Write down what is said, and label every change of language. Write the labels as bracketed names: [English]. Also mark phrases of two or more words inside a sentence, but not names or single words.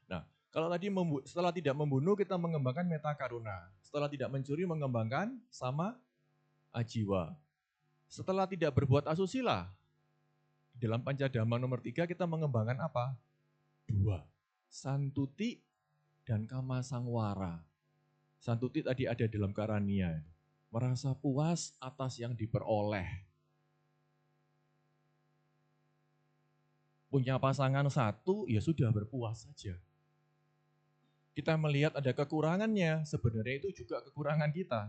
[Indonesian] Nah, kalau tadi setelah tidak membunuh kita mengembangkan metakaruna. Setelah tidak mencuri mengembangkan [Pali] sama ajiwa. [Indonesian] Setelah tidak berbuat asusila, dalam Pancadhamma nomor 3 kita mengembangkan apa? 2. [Pali] Santuti dan kama sangwara. [Indonesian] Santuti tadi ada dalam karania. Merasa puas atas yang diperoleh. Punya pasangan 1, ya sudah berpuas saja. Kita melihat ada kekurangannya, sebenarnya itu juga kekurangan kita.